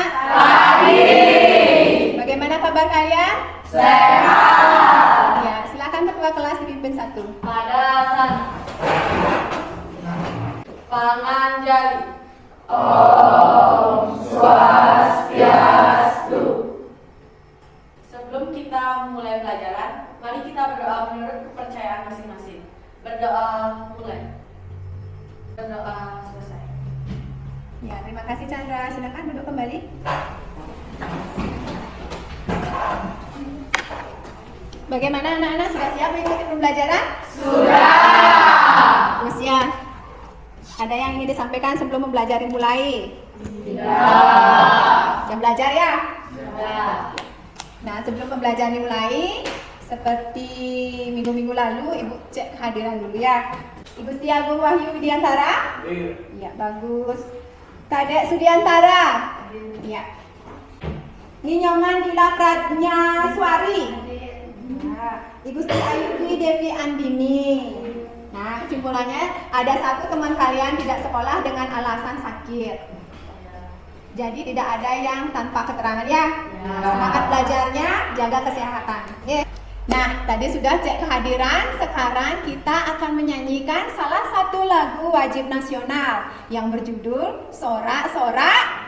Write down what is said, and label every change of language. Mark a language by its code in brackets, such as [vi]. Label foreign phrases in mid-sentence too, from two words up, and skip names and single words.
[id] Pagi. Bagaimana kabar kalian? Sehat. Ya, silakan ketua kelas dipimpin satu. Padasan. Panganjali. Om Swastiastu. Sebelum kita mulai pelajaran, mari kita berdoa menurut kepercayaan masing-masing. Berdoa mulai. Berdoa selesai. Ya, terima kasih Chandra. Silakan duduk kembali. Bagaimana anak-anak, sudah siap mengikuti pembelajaran? Sudah. Terus ya, ada yang ingin disampaikan sebelum mempelajari mulai? Tidak. Jam belajar ya? Sudah. Nah, sebelum pembelajaran dimulai, seperti minggu-minggu lalu, Ibu cek kehadiran dulu ya. Ibu Setiagung Wahyu Widiantara? Iya, bagus. Kadek Sudiantara? Iya. Ninyoman Dila Pradnya Suari? Nah, Ibu Sri Ayudwi Devi Andini. Nah, kesimpulannya ada satu teman kalian tidak sekolah dengan alasan sakit. Jadi tidak ada yang tanpa keterangan ya. Semangat belajarnya, jaga kesehatan. Oke. Nah, tadi sudah cek kehadiran, sekarang kita akan menyanyikan salah satu lagu wajib nasional yang berjudul Sorak-Sorak